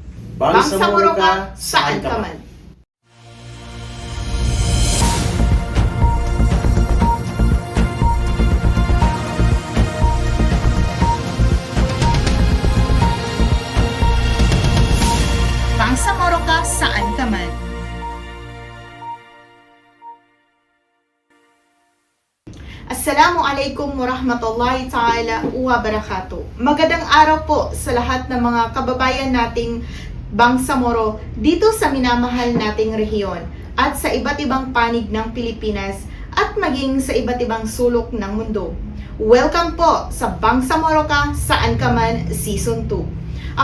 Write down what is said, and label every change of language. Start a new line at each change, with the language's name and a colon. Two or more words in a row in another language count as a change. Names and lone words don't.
Filipino: Bangsamoro ka, saan ka man. Bangsamoro ka, saan ka man.
Arabic: السلام عليكم ورحمة الله تعالى وبركاته.
Filipino: Magandang araw po sa lahat ng mga kababayan nating Bangsamoro dito sa minamahal nating rehiyon at sa iba't ibang panig ng Pilipinas at maging sa iba't ibang sulok ng mundo. Welcome po sa Bangsamoro ka, saan ka man Season 2.